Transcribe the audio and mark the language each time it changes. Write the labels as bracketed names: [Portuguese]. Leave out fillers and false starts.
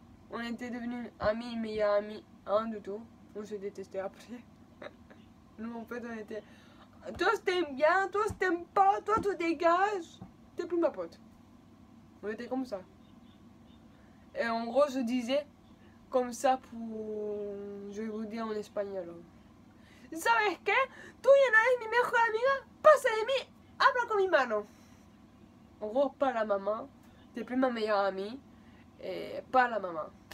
[French] On était devenus amis, meilleurs amis, du tout. On se détestait après. Nous, en fait, on était... Toi, je t'aime bien, toi, je t'aime pas, toi, tu dégages. T'es plus ma pote. On était comme ça. Et en gros, je disais comme ça pour... Je vais vous dire en espagnol. [Spanish] ¿Sabes qué? Tú ya no eres mi mejor amiga, pasa de mí, habla con mi mano. [French] En gros, pas la maman, t'es plus ma meilleure amie, et pas la maman.